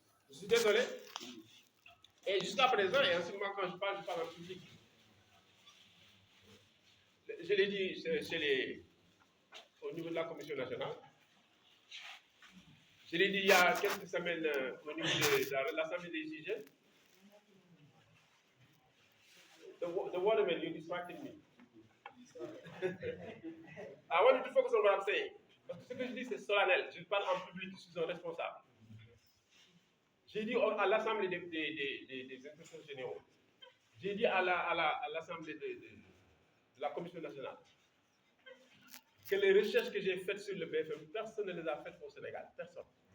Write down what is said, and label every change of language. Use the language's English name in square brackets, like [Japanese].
[French] Je suis désolé. Et jusqu'à présent, et ensuite, moi, quand je parle en public. Je l'ai dit au niveau de la Commission nationale. Je l'ai dit il y a quelques semaines au niveau de l'Assemblée des IGN. [English] The waterman, you distracted me. I want you to focus on what I'm saying. [French] Parce que ce que je dis, c'est solennel. Je parle en public, je suis un responsable. J'ai dit à l'Assemblée des inspecteurs généraux, j'ai dit à l'Assemblée de la Commission nationale, que les recherches que j'ai faites sur le BFM, personne ne les a faites au Sénégal. Personne.